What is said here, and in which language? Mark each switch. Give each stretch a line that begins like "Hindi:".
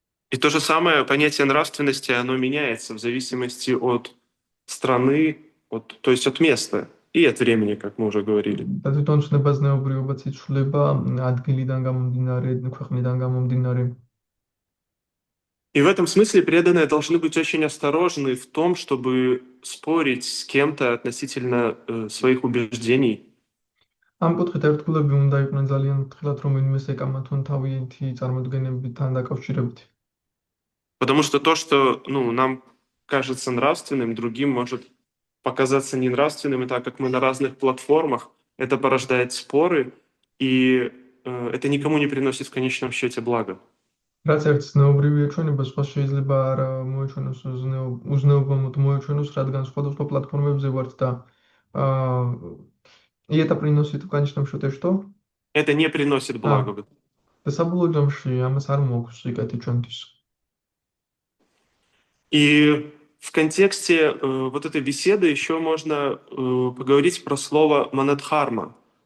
Russian: И то же самое понятие нравственности, оно меняется в зависимости от страны, то есть от места и от времени, как мы уже говорили.
Georgian: და თვითონ ცნება ზნეობრიობაც იცვლება ადგილიდან გამომდინარე, ქვეყნიდან გამომდინარე.
Russian: И в этом смысле преданные должны быть очень осторожны в том, чтобы спорить с кем-то относительно своих убеждений.
Georgian: ამ კუთხით ერთგულები უნდა იყვნენ ძალიან ფრთხილად, რომ ვინმეს ეკამათონ თავიანთი წარმოდგენებთან დაკავშირებით.
Russian: Потому что то, что нам кажется нравственным, другим может показаться ненравственным, и так как мы на разных платформах, это порождает споры, и это никому не приносит в конечном счете блага.
Georgian: რაც ერთ ზნეობრივია ჩვენება, სხვა შეიძლება არ მოეჩვენოს უზნეობამოდ მოეჩვენოს, რადგან სხვადასხვა პლატფორმებზე ვართ და
Russian: и это приносит в конечном счете что? Это не приносит блага.
Georgian: და საბოლოო ჯამში ამას არ მოაქვს სიკეთე ჩვენთვის.
Russian: И в контексте вот этой беседы еще можно поговорить про слово манадхарма.